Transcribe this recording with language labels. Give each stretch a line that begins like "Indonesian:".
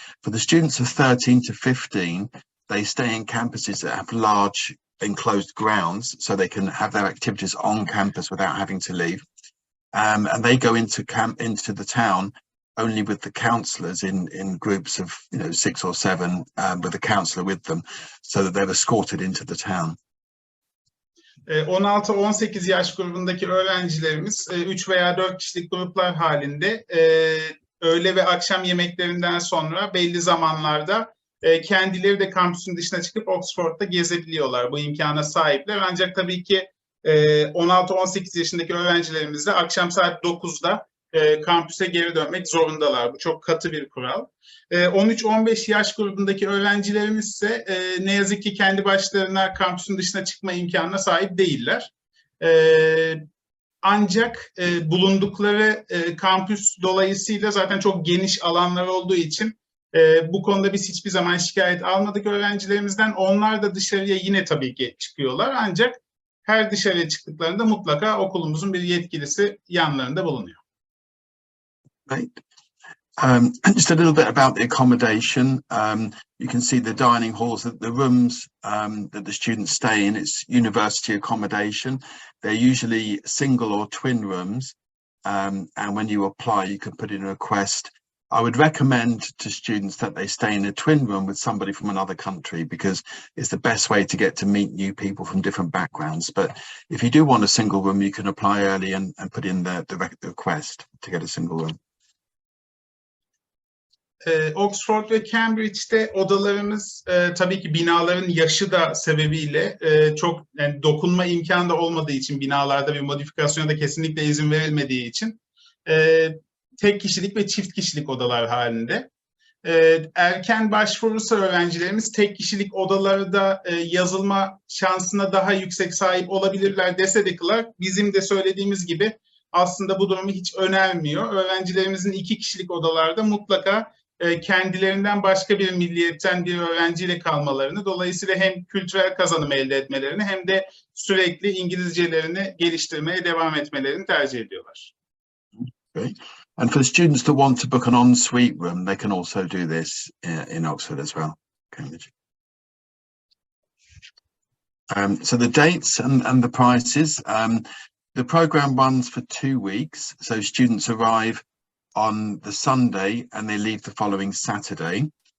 English: For the students of 13 to 15, they stay in campuses that have large enclosed grounds so they can have their activities on campus without having to leave. And they go into the town only with the counsellors in groups of 6 or 7 with a counsellor with them so that they're escorted into the town.
Turkish: 16-18 yaş grubundaki öğrencilerimiz 3 veya 4 kişilik gruplar halinde öğle ve akşam yemeklerinden sonra belli zamanlarda kendileri de kampüsün dışına çıkıp Oxford'da gezebiliyorlar. Bu imkana sahipler. Ancak tabii ki 16-18 yaşındaki öğrencilerimiz de akşam saat 9'da kampüse geri dönmek zorundalar. Bu çok katı bir kural. 13-15 yaş grubundaki öğrencilerimiz ise ne yazık ki kendi başlarına kampüsün dışına çıkma imkanına sahip değiller. Ancak bulundukları kampüs dolayısıyla zaten çok geniş alanlar olduğu için bu konuda biz hiçbir zaman şikayet almadık öğrencilerimizden. Onlar da dışarıya yine tabii ki çıkıyorlar. Ancak her dışarıya çıktıklarında mutlaka okulumuzun bir yetkilisi yanlarında bulunuyor.
English: Right. Just a little bit about the accommodation. You can see the dining halls, the rooms that the students stay in. It's university accommodation. They're usually single or twin rooms. And when you apply, you can put in a request. I would recommend to students that they stay in a twin room with somebody from another country because it's the best way to get to meet new people from different backgrounds. But if you do want a single room, you can apply early and put in the request to get a single room.
Turkish: Oxford ve Cambridge'de odalarımız tabii ki binaların yaşı da sebebiyle çok dokunma imkanı da olmadığı için binalarda bir modifikasyona da kesinlikle izin verilmediği için tek kişilik ve çift kişilik odalar halinde. Erken başvurursa öğrencilerimiz tek kişilik odalarda yazılma şansına daha yüksek sahip olabilirler dese de Clark, bizim de söylediğimiz gibi aslında bu durumu hiç önermiyor. Öğrencilerimizin 2 kişilik odalarda mutlaka kendilerinden başka bir milliyetten bir öğrenciyle kalmalarını, dolayısıyla hem kültürel kazanım elde etmelerini hem de sürekli İngilizcelerini geliştirmeye devam etmelerini tercih ediyorlar.
English: Okay. And for the students that want to book an en-suite room, they can also do this in Oxford as well, Cambridge. So the dates and the prices. The program runs for 2 weeks. So students arrive on the Sunday and they leave the following Saturday.